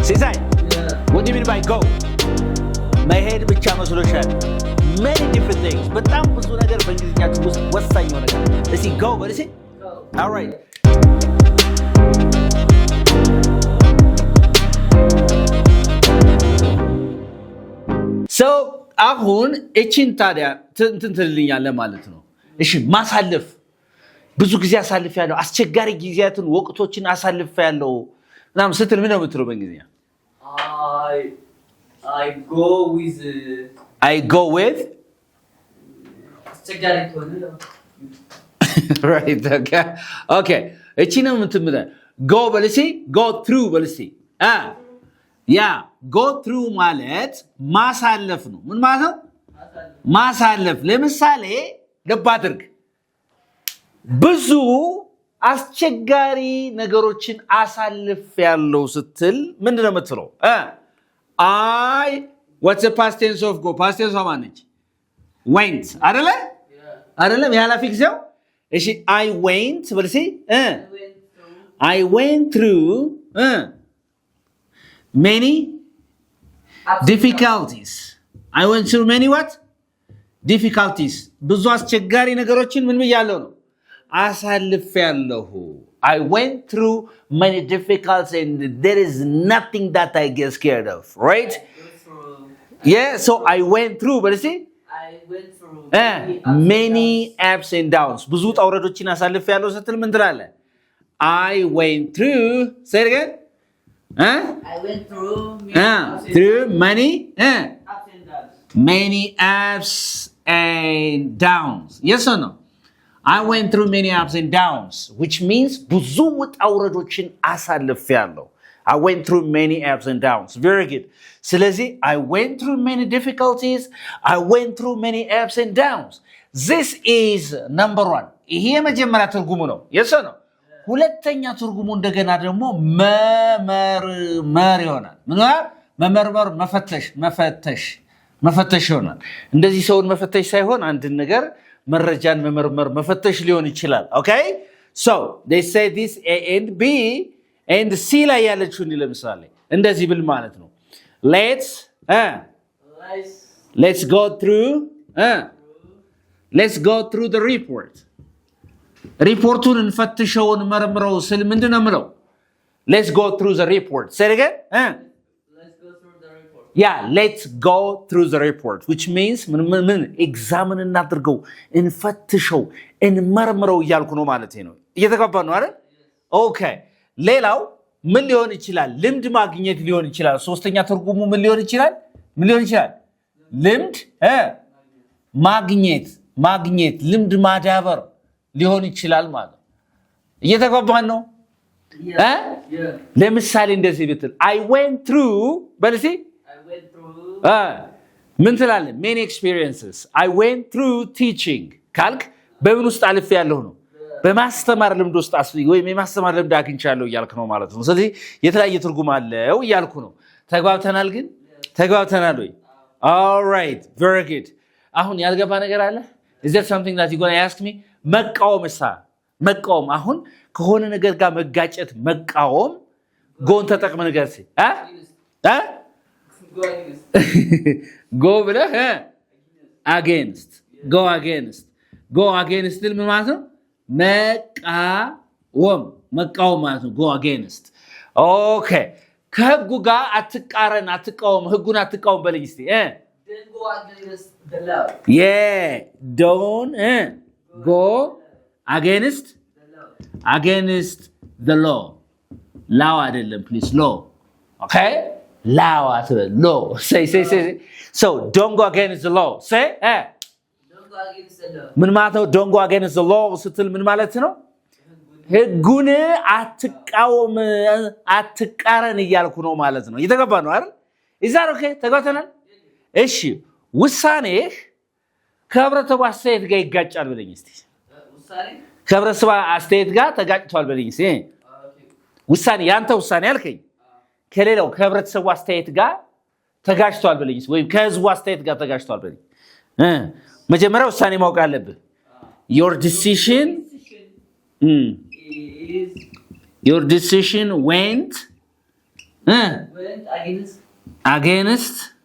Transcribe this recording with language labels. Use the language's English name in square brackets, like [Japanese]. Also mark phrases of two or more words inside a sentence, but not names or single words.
[Amharic] ሲሳይ [English] what do you mean by go [Amharic] መሄድ ብቻ መስሎሻል [English] many different things [Amharic] በጣም ብዙ ነገር በእንግሊዝኛችሁ ውስጥ ወሳኝ ነው ነገር እስኪ go በል እስኪ [English] all right [Amharic] so አሁን እቺን ታዲያ እንትን ትልልኛለህ ማለት ነው እሺ ማሳለፍ ብዙ ጊዜ አሳልፍ ያለው አስቸጋሪ ጊዜያትን ወቅቶችን አሳልፍ ያለው ናም ስትል ምን ነው የምትለው በእንግሊዝኛ [English] I go with [Amharic] አስቸጋሪ ከሆነ [English] right okay [Amharic] እቺ ነው የምትምለው go በልሲ [English] go through [Amharic] በልሲ yeah [English] go through [Amharic] ማለት ማሳለፍ ነው ምን ማለት ነው ማሳለፍ ለምሳሌ ልብ አድርግ ብዙ አስቸጋሪ ነገሮችን አሳልፍ ያለው ስትል ምንድነው የምትለው [English] I what's the past tense of go past tense of manage went [Amharic] አይደለም ያላፊ ጊዜው እሺ [English] I went [Amharic] በልሲ [English] I went through many difficulties I went through many what difficulties [Amharic] ብዙ አስቸጋሪ ነገሮችን ምን ብያለሁ ነው አሳልፍ ያለሁ [English] I went through many difficulties and there is nothing that I get scared of right yeah so I went through but see I went through many ups and downs [Amharic] ብዙ ጣውረዶችን አሳልፍ ያለሁ ስትል ምን ትላለህ [English] I went through say it again I went through many ups and downs many ups and downs yes or no I went through many ups and downs which means [Amharic] ብዙ ጣውረዶችን አሳልፍ ያለሁ [English] I went through many ups and downs very good ስለዚህ I went through many difficulties I went through many ups and downs this is number 1 [Amharic] ይሄ የመጀመሪያ ትርጉሙ ነው [English] yes or no [Amharic] ሁለተኛ ትርጉሙ እንደገና ደግሞ መመርመር ይሆናል ምን ማለት መመርመር መፈተሽ ይሆናል እንደዚህ ሰውን መፈተሽ ሳይሆን አንድ ነገር መረጃን መመርመር መፈተሽ ሊሆን ይችላል [English] okay so they say this A and B and C [Amharic] ላይ ያለችው ለምሳሌ እንደዚህ ብል ማለት ነው [English] let's go through the report [Amharic] ሪፖርቱን እንፈትሸውን መርምረው ስል ምንድነው ምለው [English] let's go through the report say it again let's go through the report yeah let's go through the report which means [Amharic] ምን ኤግዛምን እናድርገው እንፈትሸው እንመርምረው እያልኩ ነው ማለት ነው እየተገባ ነው አይደል okay ሌላው ምን ሊሆን ይችላል ልምድ ማግኘት ሊሆን ይችላል ሶስተኛ ትርጉሙ ምን ሊሆን ይችላል ልምድ ማግኘት ልምድ ማዳበር ሊሆን ይችላል ማለት እየተገባን ነው ለምሳሌ እንደዚህ ብትል [English] I went through [Amharic] በልሲ ምን ትላለህ [English] many experiences I went through teaching [Amharic] ካልክ በምን ውስጥ አልፍ ያለው ነው በማስተማር ልምድ ውስጥ ወይም የማስተማር ልምድ አግኝቻለሁ እያልክ ነው ማለት ነው ስለዚህ የተለያየ ትርጉም አለው እያልኩ ነው ተግባብተናል ወይ [English] all right very good [Amharic] አሁን ያልገባ ነገር አለ [English] is there something that you going to ask me [Amharic] መቃወም አሁን ከሆነ ነገር ጋር መጋጨት መቃወም ጎን ተጠቅመ ነገር ሲል go ብለህ [English] against go against [Amharic] ምን ማለት ነው መቃወም ማለት ነው [English] go against okay [Amharic] ከህጉ ጋር አትቃወም ህጉን አትቃወም በለኝ እስቲ [English] don't go against the law yeah don't go against the law አይደለም please law okay law say so don't go against the law say don't go against the law [Amharic] ምን ማለት ነው [English] don't go against the law [Amharic] ስትል ምን ማለት ነው ህጉን አትቃረን እያልኩ ነው ማለት ነው እየተገባ ነው አይደል [English] is that okay [Amharic] ተጋተናል እሺ ውሳኔህ ከህብረተሰቡ አስተያየት ጋር ይጋጫል በለኝ እስቲ ከህብረተሰቡ አስተያየት ጋር ተጋጭቷል በለኝ እስቲ ውሳኔ ያንተ ውሳኔ አልከኝ ከሌላው ከህብረተሰቡ አስተያየት ጋር ተጋጭቷል በለኝ እስቲ ወይም ከህዝቡ አስተያየት ጋር ተጋጭቷል በለኝ መጀመሪያ ውሳኔ ማወቅ አለብህ [English] your decision went against